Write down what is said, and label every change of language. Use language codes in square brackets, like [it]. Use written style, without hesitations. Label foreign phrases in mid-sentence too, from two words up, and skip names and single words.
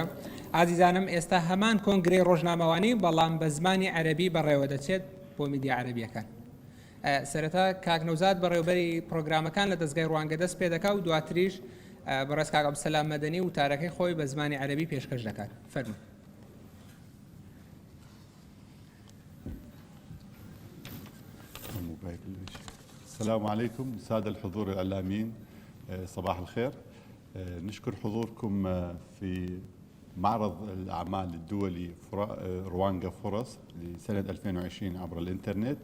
[ckb] ئازیزانم ئێستا هەمان کۆنگرەی ڕۆژنامەوانی بەڵام بە زمانی عەرەبی بەڕێوە دەچێت بۆ میدیا عەرەبیەکان. سەرەتا کاک نەوزاد بەڕێوەبەری پرۆگرامەکان لە دەستگای ڕوانگە دەست پێ دەکا و دواتریش بەڕێز کاک عەبدولسەلام مەدەنی وتارەکەی خۆی بە زمانی عەرەبی پێشکەش دەکات. فەرمووی. [ar] السلام عليكم سادة الحضور الإعلاميين صباح الخير. نشكر حضوركم في معرض الأعمال الدولي روانغا فرص لسنة 2020 عبر الإنترنت.